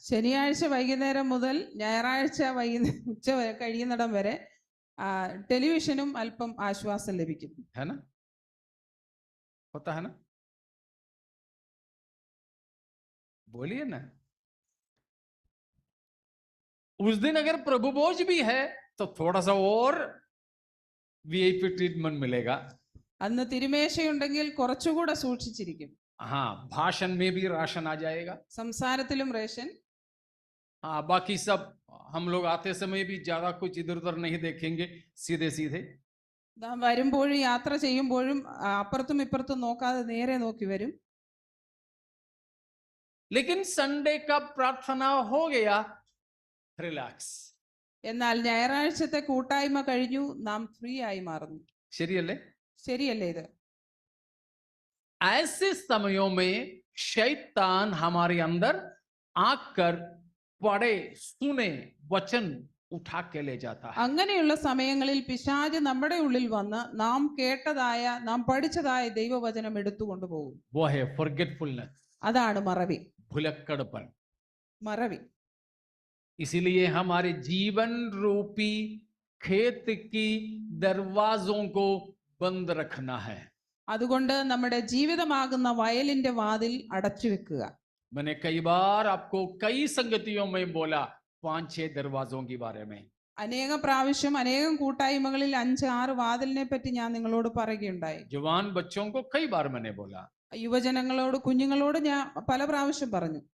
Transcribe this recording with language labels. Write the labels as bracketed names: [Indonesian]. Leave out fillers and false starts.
[Malayalam] ശനിയാഴ്ച വൈകുന്നേരം മുതൽ ഞായറാഴ്ച ഉച്ച വരെ കഴിയുന്നിടം വരെ ടെലിവിഷനും അല്പം ആശ്വാസം ലഭിക്കും. [Hindi] है ना? होता है ना? बोलिए ना. उस दिन अगर प्रभु भोज भी है तो थोड़ा सा और वीआईपी ट्रीटमेंट मिलेगा. [Malayalam] അന്ന് തിരുമേശയുണ്ടെങ്കിൽ കുറച്ചുകൂടെ സൂക്ഷിച്ചിരിക്കും. [Hindi] हाँ, भाषण में भी राशन आ जाएगा. [Malayalam] സംസാരത്തിലും റേഷൻ. [Hindi] हाँ, बाकी सब हम लोग आते समय भी ज्यादा कुछ इधर उधर नहीं देखेंगे, सीधे सीधे. [Malayalam] നാം വരുമ്പോഴും യാത്ര ചെയ്യുമ്പോഴും അപ്പുറത്തും ഇപ്പുറത്തും നോക്കാതെ നേരെ നോക്കി വരും. [Hindi] लेकिन संडे का प्रार्थना हो गया, रिलैक्स. [Malayalam] എന്നാൽ ഞായറാഴ്ചത്തെ കൂട്ടായ്മ കഴിഞ്ഞു, നാം ഫ്രീ ആയി മാറുന്നു. ശരിയല്ലേ? ശരിയല്ലേ ഇത്? [Hindi] ऐसे समयों में शैतान हमारे अंदर आकर पढ़े सुने वचन उठा के ले जाता है. [Malayalam] അങ്ങനെയുള്ള സമയങ്ങളിൽ പിശാച് നമ്മുടെ ഉള്ളിൽ വന്ന് നാം കേട്ടതായ, നാം പഠിച്ചതായ ദൈവവചനം എടുത്തു കൊണ്ടുപോകും. [Hindi] वो है forgetfulness. [Malayalam] അതാണ് മറവി. [Hindi] भुलक्कड़पन. [Malayalam] മറവി. [Hindi] इसीलिए हमारे जीवन रूपी खेत की दरवाजों को बंद रखना है. [Malayalam] അതുകൊണ്ട് നമ്മുടെ ജീവിതമാകുന്ന വയലിന്റെ വാതിൽ അടച്ചു വെക്കുക. [Hindi] मैंने कई बार आपको कई संगतियों में बोला 5-6 दरवाजों के बारे में. [Malayalam] അനേക പ്രാവശ്യം അനേകം കൂട്ടായ്മകളിൽ 5-6 വാതിലിനെ പറ്റി ഞാൻ നിങ്ങളോട് പറയുകയുണ്ടായി. [Hindi] जवान बच्चों को कई बार मैंने बोला. യുവജനങ്ങളോട്, കുഞ്ഞുങ്ങളോട് ഞാൻ പല പ്രാവശ്യം പറഞ്ഞു.